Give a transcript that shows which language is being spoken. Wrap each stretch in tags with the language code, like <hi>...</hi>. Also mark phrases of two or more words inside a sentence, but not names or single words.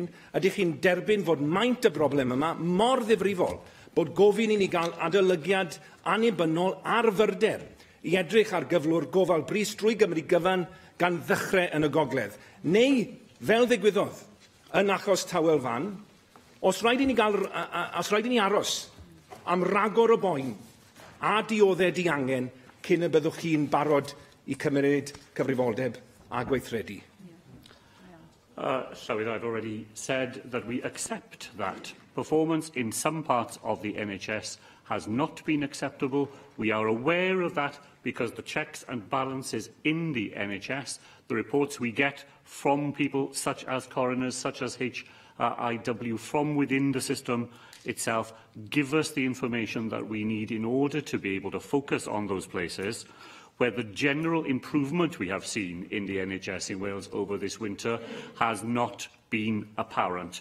<cy>Ydych chi'n derbyn fod maint y broblem yma mor ddifrifol bod gofyn I ni gael adolygiad annibynnol ar fyrder I edrych ar gyflwr gofal brys drwy Gymru gyfan gan ddechrau yn y gogledd? Neu, fel ddigwyddodd yn achos Tawel Fan, os rhaid I ni aros am ragor o boen a dioddau diangen cyn y byddwch chi'n barod I cymryd cyfrifoldeb a gweithredu?</cy> <en>So I've already said that we accept that performance in some parts of the NHS has not been acceptable. We are aware of that because the checks and balances in the NHS, the reports we get from people such as coroners, such as HIW, from within the system itself, give us the information that we need in order to be able to focus on those places where the general improvement we have seen in the NHS in Wales over this winter has not been apparent.</en>